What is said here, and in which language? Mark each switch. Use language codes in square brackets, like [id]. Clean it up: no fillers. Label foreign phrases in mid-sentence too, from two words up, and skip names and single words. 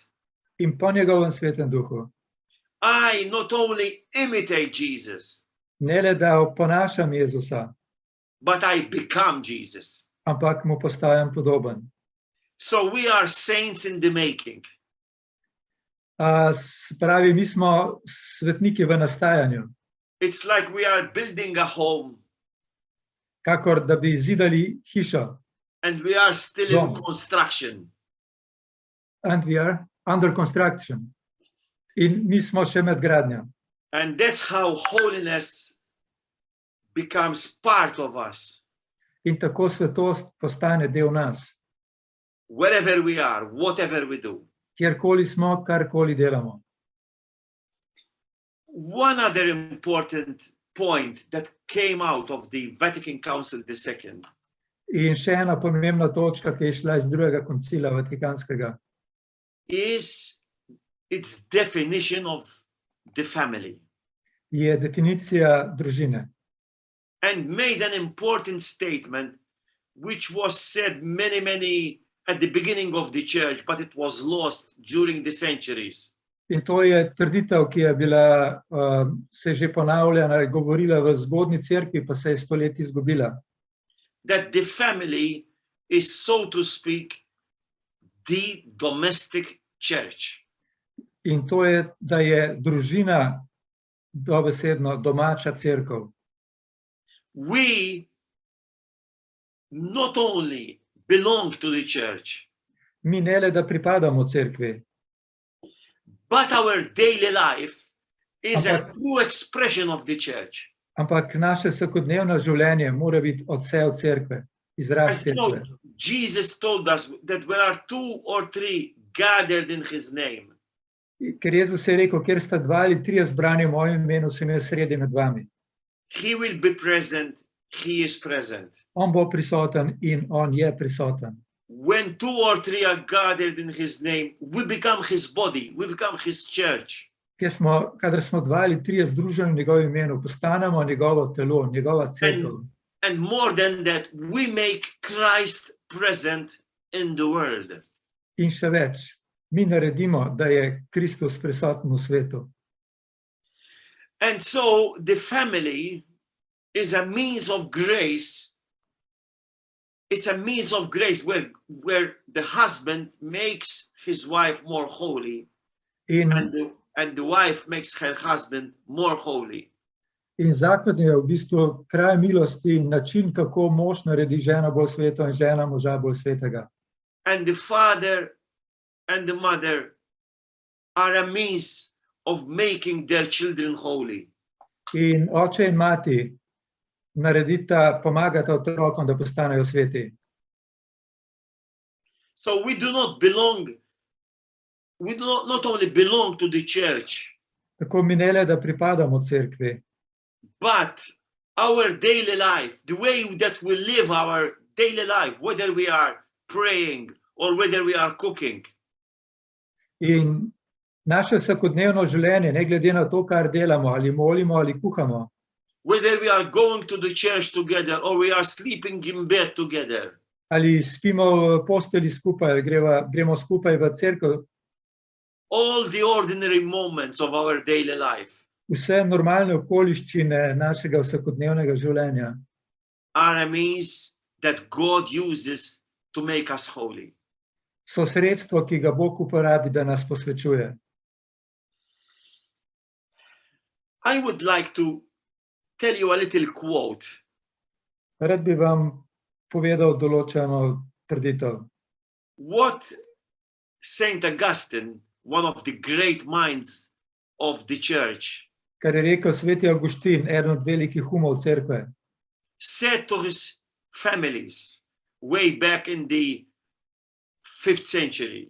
[sl] In po njegovem Svetem Duhu. [en] I not only imitate Jesus. [sl] Ne le, da oponašam Jezusa. [en] But I become Jesus. [sl] Ampak mu postajam podoben. [en] So we are saints in the making. [sl] Pravi, mi smo svetniki v nastajanju. [en] It's like we are building a home. [sl] Kakor da bi zidali hišo. [en] And we are still in construction. And we are under construction. [sl] In mi smo še med gradnjo. [en] And that's how holiness becomes part of us. [sl] In tako svetost postane del nas. [en] Wherever we are, whatever we do. [sl] Kjerkoli smo, karkoli delamo. [en] One other important point that came out of the Vatican Council II [sl] In še ena pomembna točka, ki je šla iz drugega koncila Vatikanskega, [en] is its definition of the family, [sl] je definicija družine. [en] and made an important statement which was said many at the beginning of the church, but it was lost during the centuries. [sl] In to je trditev, ki je bila, se že ponavljala, govorila v zgodnji cerkvi, pa se je stoletji izgubila. [en] That the family is, so to speak, the domestic church. [sl] In to je, da je družina dobesedno domača cerkev. [en] We not only belong to the church, [sl] Mi ne le, da pripadamo cerkvi, [en] but our daily life is a [sl] Ampak- [en] true expression of the church. [sl] ampak naše vsakodnevno življenje mora biti odsev cerkve, izraz [en] As you know, [sl] cerkve. [en] Jesus told us that there are 2 or 3 gathered in his name. [sl] Ker Jezus je rekel, kjer sta 2 ali 3 zbrani v mojem imenu, sem jaz sredi med vami. [en] He will be present. He is present. [sl] On bo prisoten in on je prisoten. [en] When 2 or 3 are gathered in his name, we become his body, we become his church. [sl] Kadar smo 2 ali 3 združeni v njegovem imenu, postanemo njegovo telo, njegova cerkev. [en] And more than that, we make Christ present in the world. [sl] In še več, mi naredimo, da je Kristus prisoten v svetu. [en] And so the family is a means of grace. It's a means of grace where the husband makes his wife more holy [sl] In, [en] and the wife makes her husband more holy. [sl] in zakon je v bistvu kraj milosti in način, kako mož naredi ženo bolj sveto in žena moža bolj svetega. [en] And the father and the mother are a means of making their children holy. [sl] In oče in mati naredita, pomagata otrokom, da postanejo sveti. [en] So we do not not only belong to the church, [sl] Tako mi ne le, da pripadamo cerkvi, [en] but our daily life, the way that we live our daily life, whether we are praying or whether we are cooking, [sl] in naše vsakodnevno življenje, ne glede na to, kar delamo, ali molimo ali kuhamo, [en] whether we are going to the church together or we are sleeping in bed together, [sl] ali spimo v posteli skupaj, ali gremo skupaj v cerkev, [en] all the ordinary moments of our daily life [sl] vse normalne okoliščine našega vsakodnevnega življenja [en] are a means that God uses to make us holy. [sl] so sredstvo, ki ga Bog uporabi, da nas posvečuje. [en] I would like to tell you a little quote. [sl] Rad bi vam povedal določeno trditev. [en] What Saint Augustine, one of the great minds of the church, [sl] Kar je rekel sveti Avguštin, eden od velikih umov cerkve, [en] said to his families way back in the 5th century.